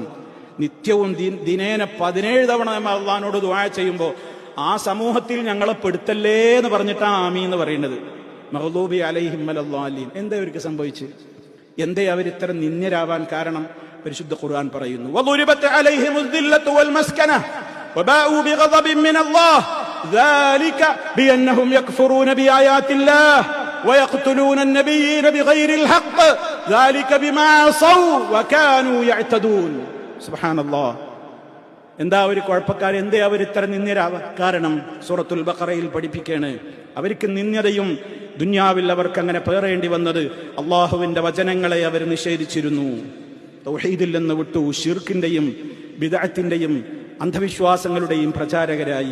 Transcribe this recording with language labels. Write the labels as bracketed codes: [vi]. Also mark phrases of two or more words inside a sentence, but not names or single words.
[ml] നിത്യവും ദിനേന 17 തവണ നമ്മൾ അള്ളാഹിനോട് ദുആ ചെയ്യുമ്പോൾ ആ സമൂഹത്തിൽ ഞങ്ങളെ പെടുത്തല്ലേ എന്ന് പറഞ്ഞിട്ടാണ് ആമീൻ എന്ന് പറയുന്നത്. [ar] مغضوب عليهم ولا الضالين. [ml] എന്താ അവർക്ക് സംഭവിച്ചു? എന്തേ അവരിത്ര നിന്ദ്യരാവാൻ കാരണം? പരിശുദ്ധ ഖുർആൻ പറയുന്നു, [ar] وضربت عليهم الذلة والمسكنة وباءوا بغضب من الله ذلك بأنهم يكفرون بآيات الله ويقتلون النبيين بغير الحق ذلك بما عصوا وكانوا يعتدون. [ml] സുബ്ഹാനല്ലാഹ്. എന്താ ഒരു കുഴപ്പക്കാർ? എന്തേ അവർ ഇത്ര നിന്ദ്യരാവാൻ കാരണം? സൂറത്തുൽ ബഖറയിൽ പഠിപ്പിക്കുകയാണ്, അവർക്ക് നിന്ദ്യതയും ദുന്യാവിൽ അവർക്ക് അങ്ങനെ പേറേണ്ടി വന്നത് അള്ളാഹുവിന്റെ വചനങ്ങളെ അവർ നിഷേധിച്ചിരുന്നു. തൗഹീദിൽ നിന്ന് വിട്ടു ശിർക്കിന്റെയും ബിദ്അത്തിന്റെയും അന്ധവിശ്വാസങ്ങളുടെയും പ്രചാരകരായി.